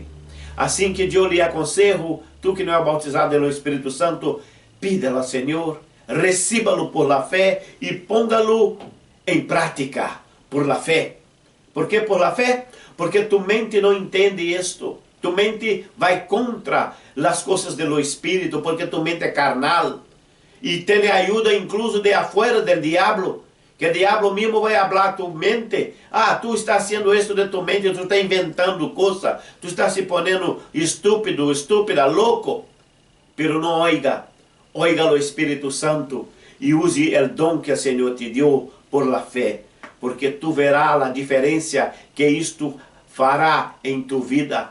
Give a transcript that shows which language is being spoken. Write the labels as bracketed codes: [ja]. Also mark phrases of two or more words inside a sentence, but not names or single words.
[pt] Assim que eu lhe aconselho, tu que não é bautizado no Espírito Santo, pídelo ao Senhor, [es] recíbalo por la fé [pt] e póngalo em prática [es] por la fé. ¿Por quê por la fé? [pt] Porque tu mente não entende isto. Tu mente vai contra as coisas do Espírito, porque tu mente é carnal. E tem ajuda [es] incluso de afuera del diablo, [pt] que o diabo mesmo vai falar tu mente. Ah, tu [es] está haciendo [pt] isso de tu mente, tu está inventando coisa, tu está se ponendo estúpido, estúpida, louco. Pero não oiga o Espírito Santo e use o dom que o Senhor te deu [es] por la fé, [pt] porque tu verás a diferença que isto fará em tu vida.